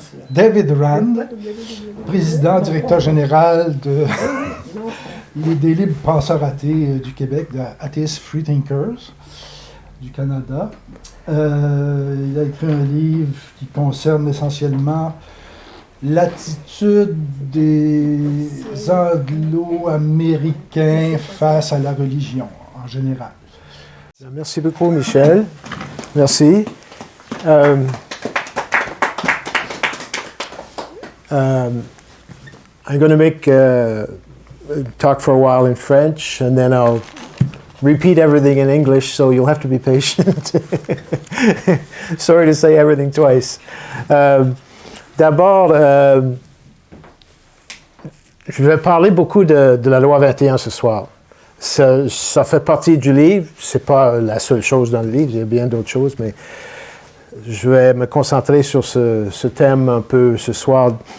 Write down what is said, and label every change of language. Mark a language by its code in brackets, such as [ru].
[fr] David Rand, président, directeur général des Libres Penseurs Athées du Québec, de Atheist Freethinkers du Canada. Il a écrit un livre qui concerne essentiellement l'attitude des Anglo-Américains face à la religion en général. Merci beaucoup, Michel. Merci. [en] I'm going to make talk for a while in French, and then I'll repeat everything in English, so you'll have to be patient. Sorry to say everything twice. [fr] D'abord, je vais parler beaucoup de la loi 21 ce soir. Ça fait partie du livre, c'est pas la seule chose dans le livre, il y a bien d'autres choses, mais je vais me concentrer sur ce thème un peu ce soir.